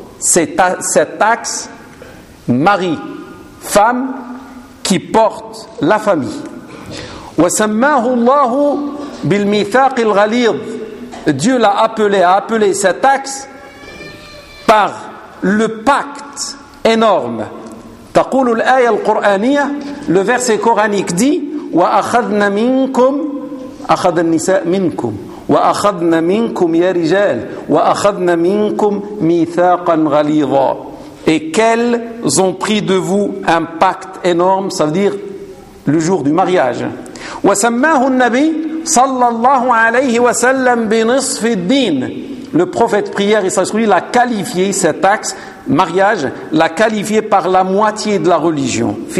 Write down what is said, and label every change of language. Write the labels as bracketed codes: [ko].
[fr] Cet axe mari femme qui porte la famille. [ar] Wa sammahu Allah bil-mithaq al-ghalid. [fr] Dieu l'a appelé cet axe par le pacte énorme. [ar] تقول الآية القرآنية, [fr] le verset coranique dit [ar] وأخذنا منكم أخذ النساء منكم وأخذنا منكم يا رجال وأخذنا منكم ميثاقا غليظا. [fr] Et qu'elles ont pris de vous un pacte énorme, ça veut dire le jour du mariage. [ar] وسماه النبي صلى الله عليه وسلم بنصف الدين. [fr] Le prophète prière et sa souris l'a qualifié, cet axe, mariage, l'a qualifié par la moitié de la religion.